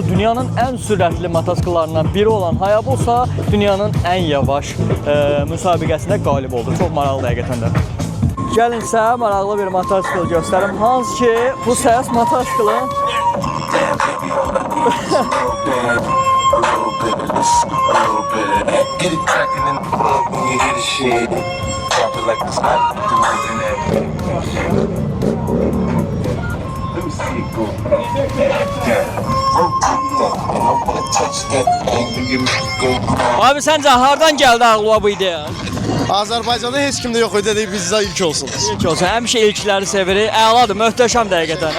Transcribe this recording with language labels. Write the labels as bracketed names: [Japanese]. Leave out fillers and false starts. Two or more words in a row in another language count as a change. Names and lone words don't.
[Azerbaijani] Dünyanın ən sürətli motosikletlərindən biri olan Hayabusa dünyanın ən yavaş müsabiqəsində qalib oldu. Çox maraqlı həqiqətən də. Gəlin sizə maraqlı bir motosiklet göstərim. Hansı ki, bu səs motosikletin [English] Get it cracking in the club when you hear the shit. Drop it like it's hot. Let me see it go. Yeah. And I wanna touch that thing when you make it go. [Azerbaijani] Abi səncə hardan gəldi ağlıma bu ideya? Azərbaycanda heç kimdə yox idi, dedik bizdə ilk olsun. İlk olsun, həmişə ilkləri sevirik. Əladır, möhtəşəm dəqiqətən.